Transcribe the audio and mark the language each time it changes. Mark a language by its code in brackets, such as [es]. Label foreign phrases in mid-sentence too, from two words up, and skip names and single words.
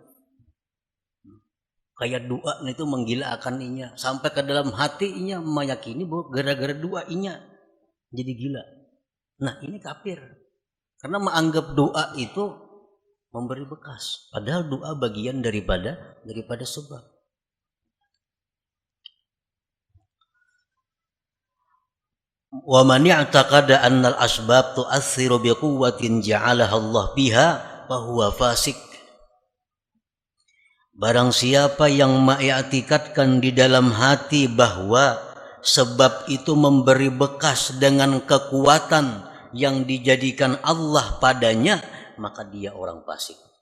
[bjn] Kayak doa itu menggilaakan inya. Sampai ke dalam hatinya meyakini bahwa gara-gara doa inya jadi gila. [id] Nah ini kafir. Karena menganggap doa itu memberi bekas. Padahal doa bagian daripada sebab. [ar] ومن اعتقد أن الأسباب تؤثر بقوة جعلها الله بها فهو فاسق. [id] Barang siapa yang mengiktikadkan di dalam hati bahwa sebab itu memberi bekas dengan kekuatan yang dijadikan Allah padanya, maka dia orang fasik.